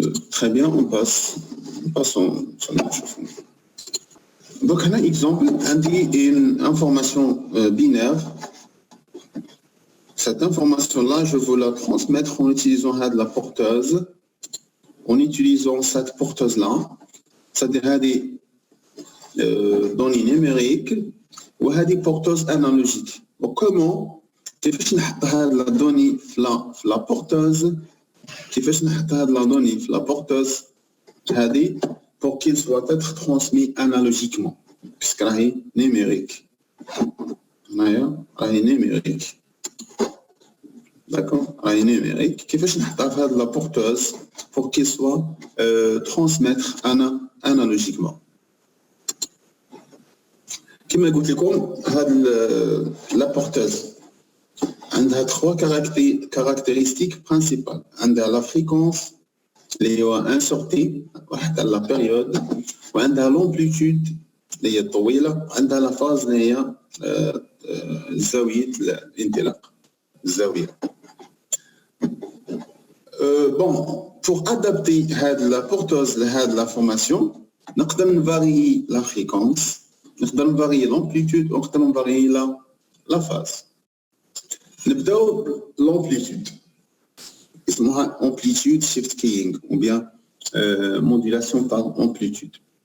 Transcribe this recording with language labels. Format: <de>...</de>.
<fr>Très bien, passons sur la chose. Donc, un exemple, une information binaire. Cette information-là, je veux la transmettre en utilisant la porteuse, en utilisant cette porteuse-là, c'est-à-dire des données numériques ou des porteuses analogiques. Donc, comment</fr> <ar>كيفاش نحط هاد لا دوني في لا بورتوز كيفاش نحط هاد لا دوني في لا بورتوز هادي</ar> <fr>pour qu'il soit être transmis analogiquement puisque</fr> <ar>راهي numérique. هنايا راهي numérique.</ar> <fr>D'accord,</fr> <ar>راهي</ar> <fr>numérique.</fr> <ar>كيفاش نحطها في هاد لا بورتوز</ar> <fr>pour qu'il soit transmettre analogiquement.</fr> <ar>كما قلت لكم هاد لا بورتوز عندها</ar> <fr>trois caractéristiques principales.</fr> <ar>عندها</ar> <fr>la fréquence</fr> <ar>اللي هو</ar> <fr>un sortie</fr> <ar>وحتى</ar> <fr>la période</fr> <ar>وعندها</ar> <fr>l'amplitude</fr> <ar>اللي هي طويلة وعندها</ar> <fr>la phase</fr> <ar>اللي هي زاوية الانطلاق الزاوية.</ar> <fr>Bon, pour adapter la porteuse</fr> <ar>لهاد</ar> <fr>la formation</fr> <ar>نقدر نفاريي</ar> <fr>la fréquence نقدر نفاريي l'amplitude</fr> <ar>ونقدر نفاريي</ar> <fr>la phase.</fr> <ar>نبداو</ar> <fr>l'amplitude</fr> <ar>اسمها</ar> <en>amplitude shift keying</en> <fr>ou bien modulation par amplitude.</fr>